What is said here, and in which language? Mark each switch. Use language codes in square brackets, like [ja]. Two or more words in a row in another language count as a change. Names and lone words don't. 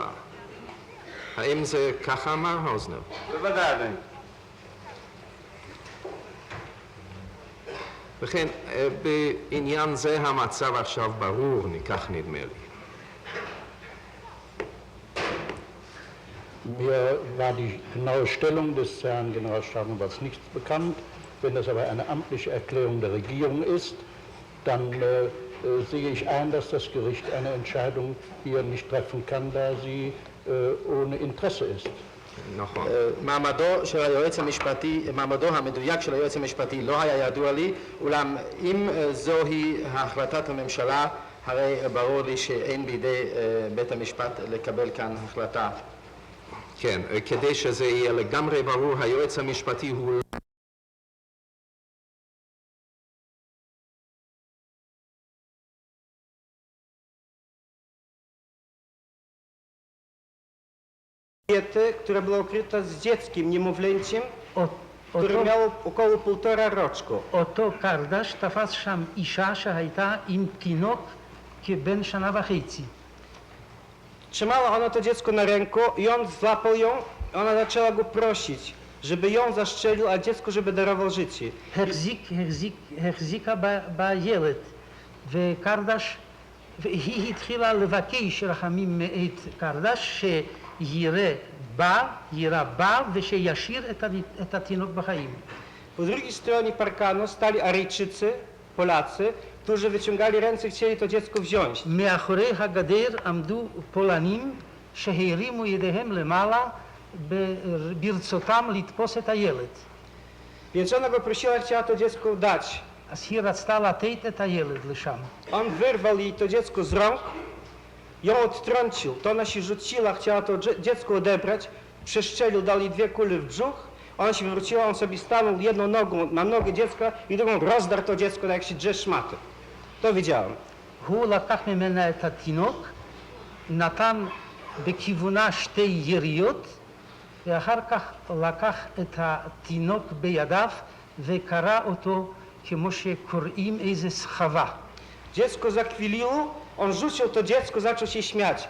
[he] האם זה ככה אמר האוזנר? בוודאי, אדוני. וכן, בעניין זה המצב עכשיו ברור, כך נדמה לי. [de] Mir war die genaue Stellung des Herrn Generalstaatsanwalts nicht bekannt. Wenn das aber eine amtliche Erklärung der Regierung ist, dann sehe ich ein, dass das Gericht eine Entscheidung hier nicht treffen kann, da sie ohne Interesse ist. [he] נכון. מעמדו המדויק של היועץ המשפטי לא היה ידוע לי, אולם אם זוהי החלטת הממשלה, הרי ברור לי שאין בידי בית המשפט לקבל כאן החלטה. כן, כדי שזה יהיה לגמרי ברור, היועץ המשפטי הוא [pl] Kobiety, która była ukryta z dzieckiem, niemowlęciem, które [he] אותו, [pl] miało około 1,5 roczku. [he] אותו קרדש תפס שם אישה שהייתה עם תינוק כבן שנה וחצי. [pl] Trzymała ona to dziecko na ręku i on złapał ją, ona zaczęła go prosić, żeby ją zastrzelił, a dziecko, żeby darował życie. [he] החזיקה בילד, וקרדש, והיא התחילה לבקש רחמים מאת קרדש יירה בה ושישאיר את התינוק בחיים. [pl] Po drugiej stronie parkanu stali Aryjczycy, Polacy, którzy wyciągali ręce, chcieli to dziecko wziąć. [he] מאחורי הגדר עמדו פולנים שהרימו ידיהם למעלה ברצותם לתפוס את הילד. [pl] Więc ona go prosiła, chciała to dziecko dać. [he] אז היא רצתה לתת את הילד לשם. [pl] On wyrwał jej to dziecko z rąk, ją odtrącił, to ona się rzuciła, chciała to dziecko odebrać, przestrzelił, dał jej 2 kule w brzuch, ona się wywróciła, on sobie stanął jedną nogą na nogę dziecka i drugą rozdarł to dziecko, jak się drze szmaty. To widziałem. [he] הוא לקח ממנה את התינוק, נתן בכיוונה 2 יריות, ואחר כך לקח את התינוק בידיו וקרא אותו כמו שקוראים איזה סחבה. [pl] Dziecko zakwiliło, on rzucił to dziecko, zaczął się śmiać.